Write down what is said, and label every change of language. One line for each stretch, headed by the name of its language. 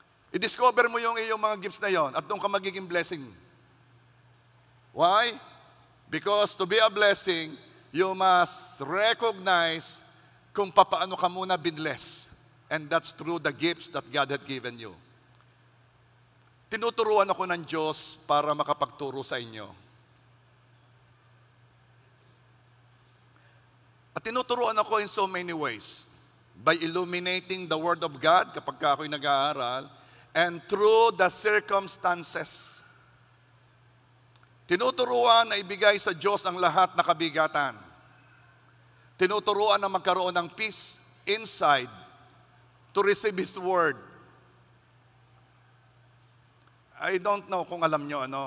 Filipino: I-discover mo yung iyong mga gifts na yon at doon ka magiging blessing.
English: Why? Because to be a blessing, you must recognize
Filipino: kung paano ka muna binless.
English: And that's through the gifts that God had given you.
Filipino: Tinuturuan ako ng Diyos para makapagturo sa inyo. At tinuturuan ako
English: in so many ways. By illuminating the Word of God
Filipino: kapag ako'y nag-aaral,
English: and through the circumstances.
Filipino: Tinuturuan na ibigay sa Diyos ang lahat na kabigatan. Tinuturuan na magkaroon ng peace inside
English: to receive His Word. I don't know
Filipino: kung alam nyo